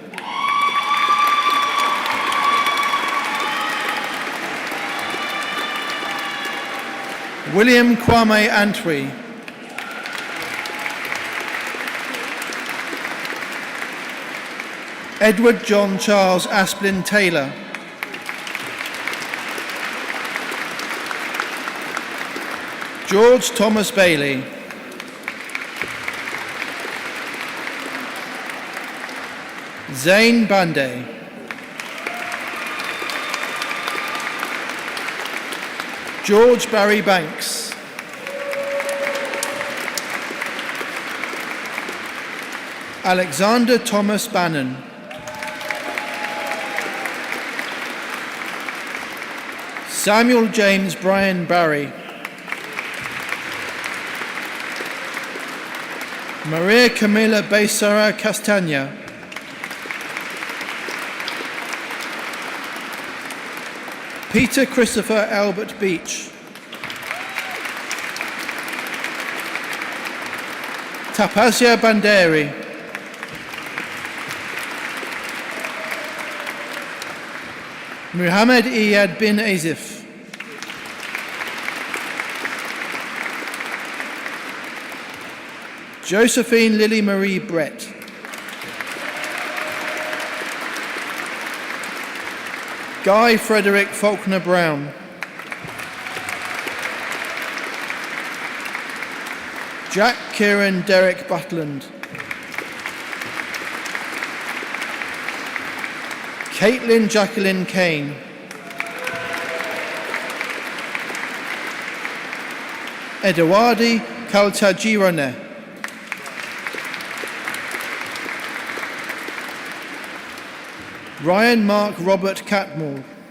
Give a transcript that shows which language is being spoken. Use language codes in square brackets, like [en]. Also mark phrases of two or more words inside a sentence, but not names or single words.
[en] William Kwame Antwi. Edward John Charles Asplin Taylor. George Thomas Bailey. Zain Bande. George Barry Banks. Alexander Thomas Bannon. Samuel James Brian Barry. Maria Camila Becerra Castaña. Peter Christopher Albert Beach. Tapazia Banderi. Muhammad Iyad bin Azif. Josephine Lily Marie Brett. Guy Frederick Faulkner Brown. Jack Kieran Derek Butland. Caitlin Jacqueline Kane. Edoardi Caltagirone. Ryan Mark Robert Catmull.